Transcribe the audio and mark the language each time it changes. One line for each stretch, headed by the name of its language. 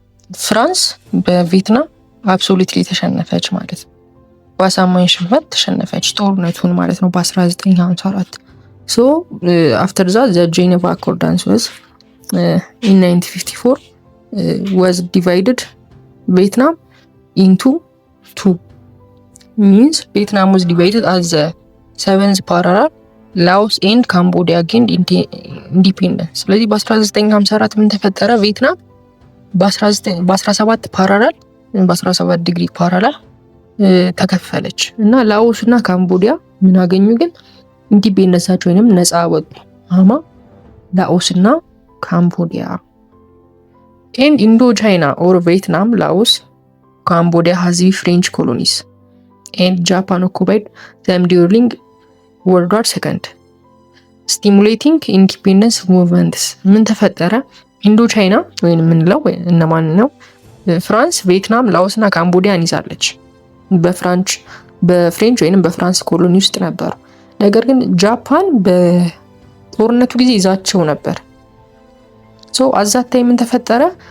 Amharic: ፍራንስ በቪየትናም አብሶሉትሊ ተሸነፈች ማለት ነው። በአሳማኝ ሽንፈት ተሸነፈች ጦርነቱን ማለት ነው በ1954
English: after that the Geneva Accordance was in 1954 was divided Vietnam into two. Means Vietnam was divided as the seventh parallel Laos and Cambodia gained independence.
Amharic: ስለዚህ በ1954 ምን ተፈጠረ? ቪየትናም በ17 ፓራላል በ17 ዲግሪ ፓራላል ተከፈለች እና ላኦስ እና ካምቦዲያ ምን አገኙ? ግን ኢንዲፔንደንሳቸው ወይንም ነፃ ወጡ። ላኦስ እና ካምቦዲያ
English: and Indo-China or Vietnam, Laos, Cambodia has French colonies and Japan occupied them during World War II, stimulating independence movements.
Amharic: ምን ተፈጠረ? ኢንዶ ቻይና ወይም ምንለው እነማን ነው? ፍራንስ፣ ቪየትናም፣ ላኦስ እና ካምቦዲያን ይዛለች። በፍሬንች ወይንም በፍራንስ ኮሎኒ ውስጥ ነበሩ። ነገር ግን ጃፓን በጦርነቱ ጊዜ ይዛቸው ነበር። አዛታይ ምን ተፈጠረ?